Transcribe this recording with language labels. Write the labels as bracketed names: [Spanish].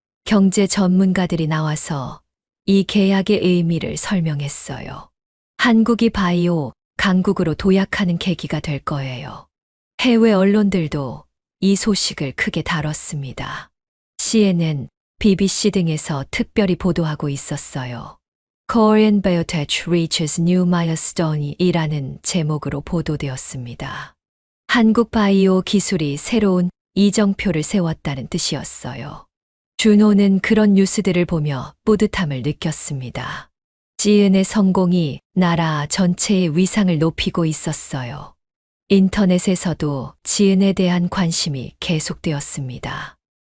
[Korean] 경제 전문가들이 나와서 이 계약의 의미를 설명했어요. 한국이 바이오 강국으로 도약하는 계기가 될 거예요. 해외 언론들도 이 소식을 크게 다뤘습니다. CNN, BBC 등에서 특별히 보도하고 있었어요. [English] Korean Biotech Reaches New Milestone [Korean] 이라는 제목으로 보도되었습니다. 한국 바이오 기술이 새로운 이정표를 세웠다는 뜻이었어요. 준호는 그런 뉴스들을 보며 뿌듯함을 느꼈습니다. 지은의 성공이 나라 전체의 위상을 높이고 있었어요. 인터넷에서도 지은에 대한 관심이 계속되었습니다.